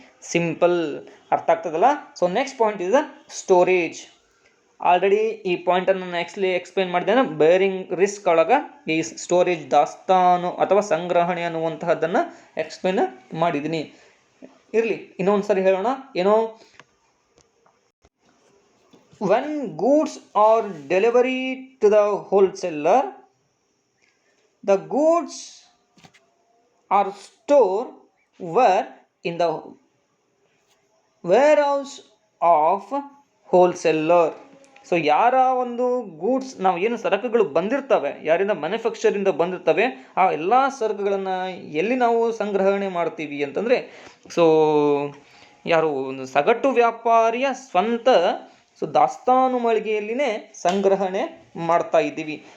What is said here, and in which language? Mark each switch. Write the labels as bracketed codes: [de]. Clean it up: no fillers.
[kn] Simple, ಅರ್ಥ ಆಗ್ತದಲ್ಲ. [en] So next point is the storage. [kn] Already ಈ ಪಾಯಿಂಟನ್ನು ನೆಕ್ಸ್ಟ್ಲಿ ಎಕ್ಸ್ಪ್ಲೇನ್ ಮಾಡಿದ್ದೇನೆ. ಬೇರಿಂಗ್ ರಿಸ್ಕ್ ಒಳಗೆ ಈ ಸ್ಟೋರೇಜ್ ದಾಸ್ತಾನು ಅಥವಾ ಸಂಗ್ರಹಣೆ ಅನ್ನುವಂತಹದ್ದನ್ನು ಎಕ್ಸ್ಪ್ಲೇನ್ ಮಾಡಿದ್ದೀನಿ. ಇರಲಿ, ಇನ್ನೊಂದು ಸರಿ ಹೇಳೋಣ. [en] ಏನೋ when goods are delivered to the wholesaler, the goods are stored where in the warehouse of [kn] wholesaler. So ಯಾರ ಒಂದು ಗೂಡ್ಸ್ ನಾವು ಏನು ಸರಕುಗಳು ಬಂದಿರ್ತವೆ, ಯಾರಿಂದ ಮ್ಯಾನುಫ್ಯಾಕ್ಚರಿಂದ ಬಂದಿರ್ತವೆ, ಆ ಎಲ್ಲ ಸರಕುಗಳನ್ನು ಎಲ್ಲಿ ನಾವು ಸಂಗ್ರಹಣೆ ಮಾಡ್ತೀವಿ ಅಂತಂದರೆ, ಸೊ ಯಾರು ಒಂದು ಸಗಟು ವ್ಯಾಪಾರಿಯ ಸ್ವಂತ ದಾಸ್ತಾನು ಮಳಿಗೆಯಲ್ಲಿನೇ ಸಂಗ್ರಹಣೆ ಮಾಡ್ತಾ ಇದ್ದೀವಿ.